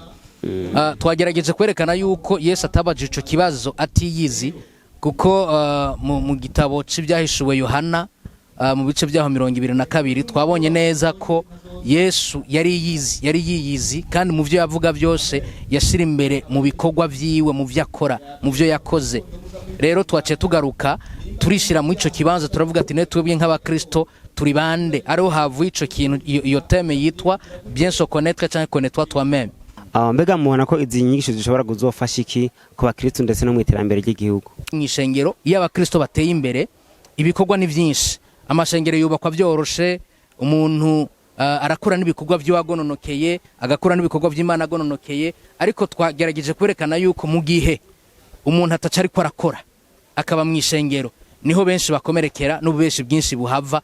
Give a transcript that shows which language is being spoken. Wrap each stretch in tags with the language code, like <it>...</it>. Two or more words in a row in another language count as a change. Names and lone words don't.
<rn>Twagerageje kwerekana yuko Yesu atabaje ico kibazo atiyizi, kuko mu gitabo c'ibyahishuwe Yohana mu bice byaho 22 twabonye neza ko Yesu yari yiyizi, kandi mu byo yavuga byose yashira imbere mu bikorwa vyiwe, mu vyo akora, mu vyo yakoze. Rero twace tugaruka turishira mu ico kibanza, turavuga ati netwebwe nk'abakristo turi bande, ariho havuye ico kintu, iyo teme yitwa</rn> <fr>bien se connaître</fr> <rn>canke</rn> <fr>connais-toi toi-même.</fr> <rn>Mbega mubona ko izi nyigisho zishobora kuzofasha iki ku bakristo ndetse no mu iterambere ry'igihugu? Mwishengero iyo abakristo bateye imbere ibikorwa ni byinshi, amashengero yubakwa byoroshe, umuntu arakura n'ibikorwa by'agononokeye, agakura n'ibikorwa by'Imana agononokeye, ariko twagerageje kwerekana yuko mu gihe umuntu atacari ko arakora akaba mwishengero niho benshi bakomerekera n'ububeshi bwinshi buhava.</rn>